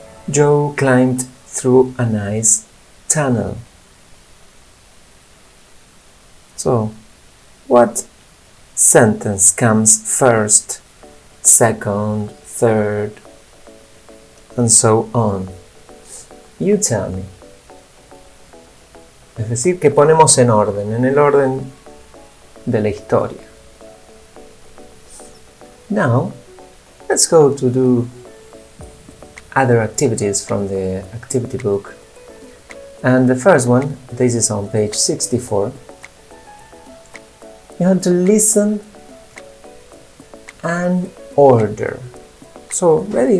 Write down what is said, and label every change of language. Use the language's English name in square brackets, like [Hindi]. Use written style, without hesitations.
[English] Joe climbed through an ice tunnel. So, what sentence comes first, second, third, and so on? You tell me. [Spanish] Es decir, que ponemos en el orden de la historia. [English] Now, let's go to do other activities from the activity book. And the first one, this is on page 64. You have to listen and order. So, ready?